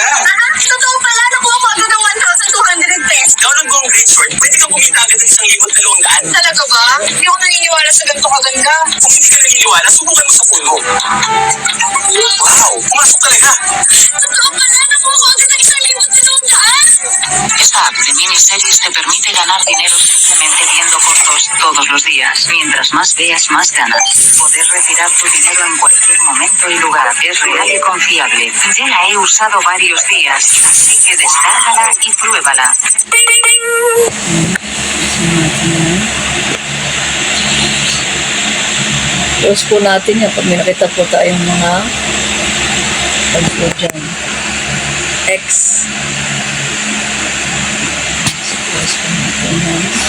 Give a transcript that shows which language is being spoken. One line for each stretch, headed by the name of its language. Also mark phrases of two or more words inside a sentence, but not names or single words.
Filipino: Totoo pala, nakuha ko agad ng 1,200 pesos. Download mo ang Great Short. Pwede kang kumita agad ng 1,200. Talaga ba? Hindi ako naniniwala sa ganito kaganda. Kung hindi ka naniniwala, subukan mo sa phone mo. Wow! Pumasok talaga. Totoo pala, nakuha ko agad ng 1,200.
Spanish: Esta app de miniseries te permite ganar dinero simplemente viendo cortos todos los días. Mientras más veas, más ganas. Poder retirar tu dinero en cualquier momento y lugar. Es real y confiable. Ya la he usado varios días, así que descárgala y pruébala.
Filipino: Close po natin yan pag may nakita po tayong mga pag-po dyan. X. Close po natin yan.